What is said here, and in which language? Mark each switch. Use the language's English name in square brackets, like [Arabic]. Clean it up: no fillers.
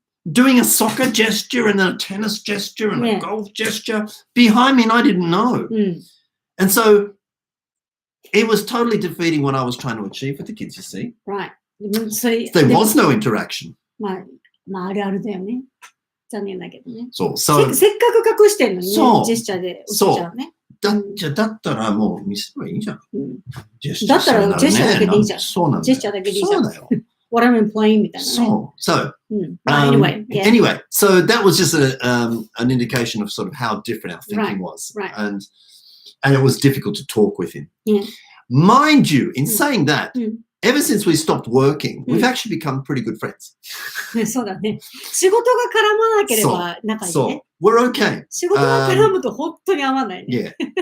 [English] Doing a soccer gesture and a tennis gesture and a golf gesture behind me, and I didn't know. And so it was totally defeating what I was trying to achieve with the kids, you see. Right. There was no interaction. [Japanese] あるあるだよね。残念だけどね。そう。せっかく隠してんのにね、ジェスチャーで落ちちゃうね。だったらもう見せればいいじゃん。だったらジェスチャーだけでいいじゃん。そうなんだよ。ジェスチャーだけでいいじゃん。そうだよ。 [English] What I'm playing [Japanese] みたいなね。 [English] So, anyway, so that was just an indication of sort of how different our thinking was. Right. And it was difficult to talk with him. Yeah. Mind you, in saying that, ever since we stopped working, we've actually become pretty good friends. [Japanese] そうだね。仕事が絡まなければ仲いいね。 [English] We're okay. [Japanese] 仕事が絡むと本当に合わないね。